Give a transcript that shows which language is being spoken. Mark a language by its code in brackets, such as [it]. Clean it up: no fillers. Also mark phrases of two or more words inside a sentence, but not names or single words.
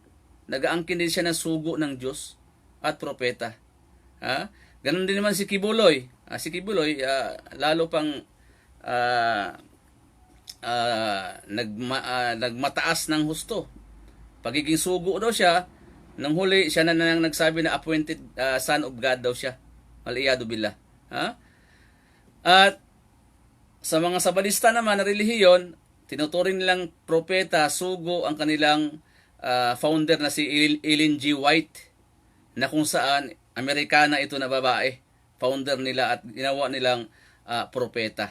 [tl] Nag-aangkin din siya na sugo ng Diyos at propeta. Ganun din naman si Kibuloy. Si Kibuloy, lalo pang nagmataas ng husto. Pagiging sugo daw siya, nang huli, siya na nang nagsabi na [en] appointed son of God [tl] daw siya. [ar] العياذ بالله. [tl] At sa mga sabalista naman na relihiyon, tinuturing nilang propeta, sugo ang kanilang founder na si Ellen G. White, na kung saan Amerikana ito na babae, founder nila at ginawa nilang propeta.